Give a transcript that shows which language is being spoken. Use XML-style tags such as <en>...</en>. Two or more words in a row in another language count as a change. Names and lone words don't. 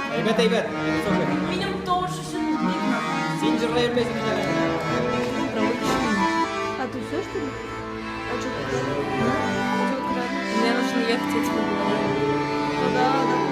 <kk>Метай бер. Менің тоже білмеймін. Сен жырлай бермейсің міне.</kk> <ru>А ты все, что ли? Мне нужно ехать, я тебе говорю. Да,</ru>